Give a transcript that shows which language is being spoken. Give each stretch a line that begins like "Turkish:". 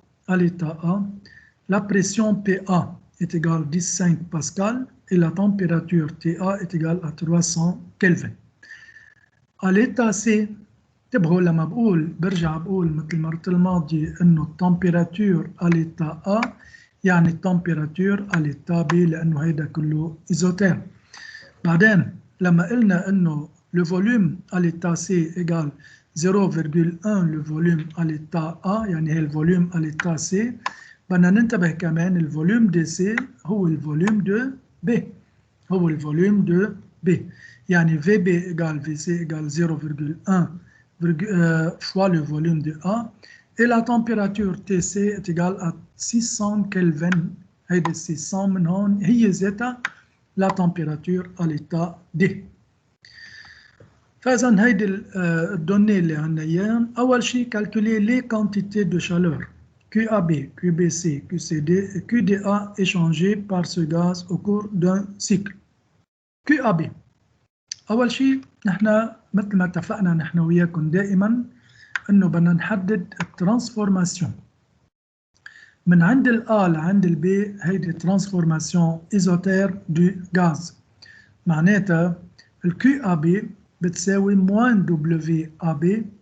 French: À l'état A, la pression PA est égale à 15 pascal et la température TA est égale à 300 Kelvin. À l'état C
Arabic: انتبهوا لما برجع بقول مثل المرة الماضية انه التمبيراتور
French: à l'état A
Arabic: يعني التمبيراتور
French: à l'état B
Arabic: لانه هيدا كله ايزوتيرم. بعدين لما قلنا انه
French: le volume à l'état C égale 0,1 le volume à l'état A
Arabic: يعني هي الفوليوم
French: à l'état C،
Arabic: بدنا ننتبه كمان الفوليوم دي سي هو الفوليوم دو B، هو الفوليوم دو B، يعني
French: VB égale VC égale 0,1 fois le volume de A et la température TC est égale à 600 Kelvin.
Arabic: هيدي 600 من هون هي ذاتها
French: la température à l'état D.
Arabic: فإذا هيدي الدوني اللي عندنا اياها، أول شيء
French: calculer les quantités de chaleur QAB, QBC, QCD et QDA échangées par ce gaz au cours d'un cycle.
Arabic: QAB أول شيء نحن مثل ما اتفقنا نحن وياكم دائما إنه بدنا نحدد الترانسفورماسيون من عند الA لعند الB. هيدي ترانسفورماسيون ايزوتير دو غاز، معناتها الQAB بتساوي موان WAB.